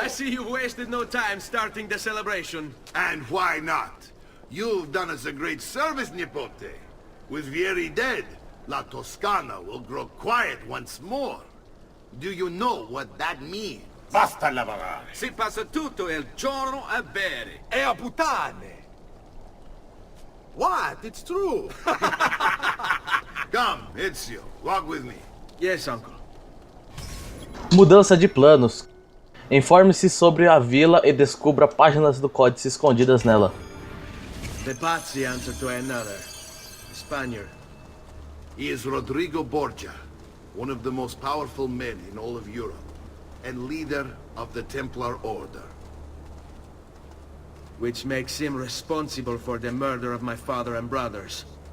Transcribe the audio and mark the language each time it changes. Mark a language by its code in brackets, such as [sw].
[en] I see you wasted no time starting the celebration. And why not? You've done us a great service, Nipote. With Vieri dead, La Toscana will grow quiet once more. Do you know what that means? [it] Basta lavorare. Si passa tutto il giorno a bere. E a puttane. [en] What? It's true. Come, Ezio, walk with me. Yes, uncle. [pt] Mudança de planos. Informe-se sobre a vila e descubra páginas do códice escondidas nela. [en] The Pazzi answer to another. Spaniard. He is Rodrigo Borgia, one of the most powerful men in all of Europe, and leader of the Templar Order. Which makes him responsible for the murder of my father and brothers.